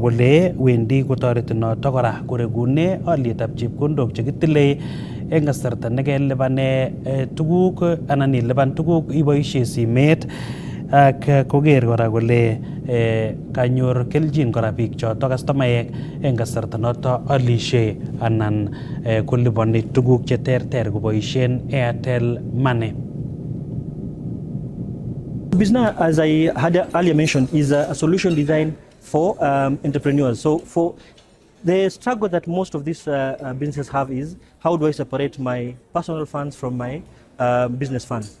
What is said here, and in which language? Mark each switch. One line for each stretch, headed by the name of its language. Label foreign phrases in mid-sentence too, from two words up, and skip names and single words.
Kalenjin: kole wendi kotoreti noto kora koregune olietab chepkondok chekitile eng kasarta nekelipane tuguk anan ilipan tuguk iboisie simet ak koker kora kole kanyor keljin kora biik choto kastomaek eng kasarta noto alishe anan kolipani tuguk cheterter koboisien Airtel Money.
English: Business, as I had earlier mentioned, is a solution designed for entrepreneurs. So for the struggle that most of these businesses have is, how do I separate my personal funds from my business funds?